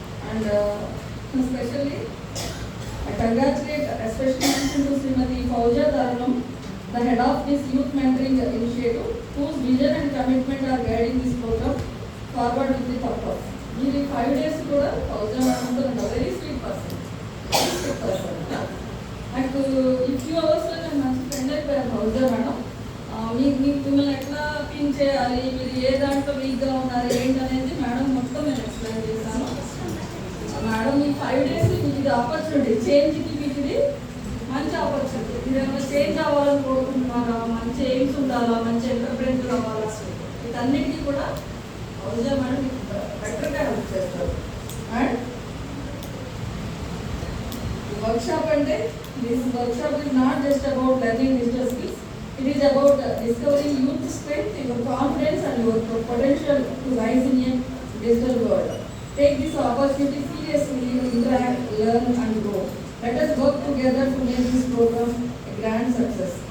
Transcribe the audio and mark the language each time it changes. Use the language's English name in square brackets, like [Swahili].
[English] And especially, I congratulate especially to Srimati Fauziya Madam, the head of this youth mentoring initiative, whose vision and commitment are guiding this program forward with the purpose. In 5 days, Fauziya Madam is a very sweet person. Like if you also are my friend, Fauziya Madam. [Telugu] మిమ్మల్ని ఎట్లా pin చేయాలి, మీరు ఏ దాంట్లో వీక్గా ఉన్నారు ఏంటి అనేది madam మొత్తం నేను ఎక్స్ప్లెయిన్ చేశాను. మేడం ఈ 5 days మీకు ఇది ఆపర్చునిటీ, చేంజ్కి మీకు ఇది మంచి ఆపర్చునిటీ. మీరు ఏమైనా చేంజ్ అవ్వాలని కోరుకుంటున్నారా, మంచి ఎయిమ్స్ ఉండాలా, మంచి ఎంటర్ప్రెన్యూర్ అవ్వాలా, వీటన్నిటికీ కూడా ఫౌజియా మేడం మీకు బెటర్గా హెల్ప్ చేస్తారు. [English] and workshop [Telugu] అంటే [English] This workshop is not just about learning digital skills. It is about discovering youth strength, your confidence and your potential to rise in a digital world. Take this opportunity seriously, interact, learn and grow. Let us work together to make this program a grand success.